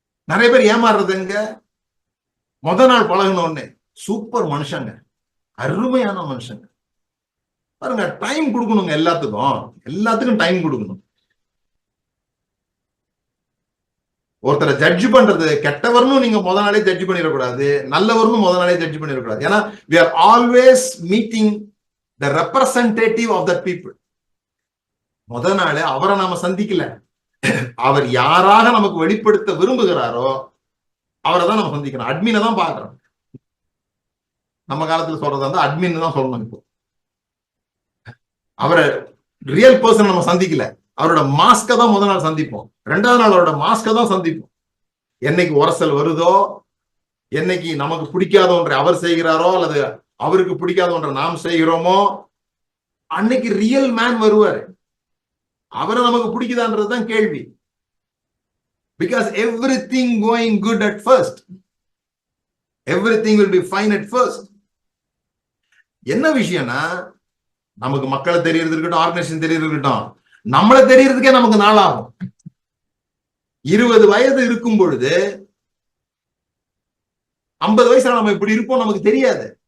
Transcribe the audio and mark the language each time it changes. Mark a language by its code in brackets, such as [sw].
[ta] நிறைய பேர் ஏமாறுறது எங்க, முத நாள் பழகணும்னு சூப்பர் மனுஷங்க, அருமையான மனுஷங்க. பாருங்க, டைம் கொடுக்கணுங்க, எல்லாத்துக்கும் டைம் கொடுக்கணும். ஒருத்தரை ஜட்ஜ் பண்றது, கெட்டவர்னு நீங்க முத நாளே ஜட்ஜ் பண்ணிடக்கூடாது, நல்லவர்னு முத நாளே ஜட்ஜ் பண்ணிடக்கூடாது. ஏன்னா [en] we are always meeting the representative of that people. [ta] முத நாளே அவரை நாம சந்திக்கல, அவர் யாராக நமக்கு வெளிப்படுத்த விரும்புகிறாரோ அவரை தான் நம்ம சந்திக்கணும். அட்மினை தான் பாக்குறோம். நம்ம காலத்துல சொல்றதா இருந்தா அட்மின் தான் சொல்லணும். இப்போ அவரை ரியல் பர்சன் நம்ம சந்திக்கல, அவரோட மாஸ்க தான் முதல் நாள் சந்திப்போம், 2வது நாள் அவரோட மாஸ்க தான் சந்திப்போம். என்னைக்கு உரசல் வருதோ, என்னைக்கு நமக்கு பிடிக்காத ஒன்றை அவர் செய்கிறாரோ அல்லது அவருக்கு பிடிக்காத ஒன்றை நாம் செய்கிறோமோ, அன்னைக்கு ரியல் மேன் வருவாரு. அவரை நமக்கு பிடிக்குதான்றதுதான் கேள்வி. [en] Because everything going good at first, everything will be fine at first. [ta] என்ன விஷயம்னா, நமக்கு மக்களை தெரியறது இருக்கட்டும், ஆர்கனைசேஷன் தெரியறது இருக்கட்டும், நம்மளை தெரியறதுக்கே நமக்கு நாள் ஆகும். 20 வயது இருக்கும் பொழுது 50 வயசுல நம்ம இப்படி இருப்போம் நமக்கு தெரியாது.